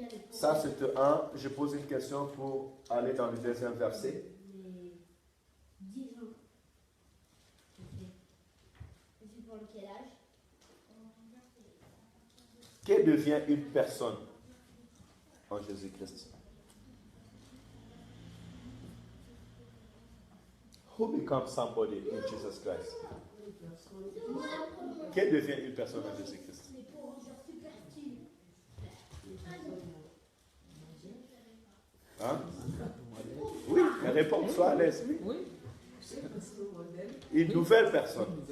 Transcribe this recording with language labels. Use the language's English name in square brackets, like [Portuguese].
[French] Ça, c'est un. Je pose une question pour aller dans le deuxième verset. 10 ans. Et c'est pour quel âge? Que devient une personne en Jésus-Christ? [English] Who becomes somebody in Jesus Christ? [French] Que devient une personne en Jésus-Christ? Hein? Oui, réponds, sois à l'aise. Oui. Une nouvelle personne.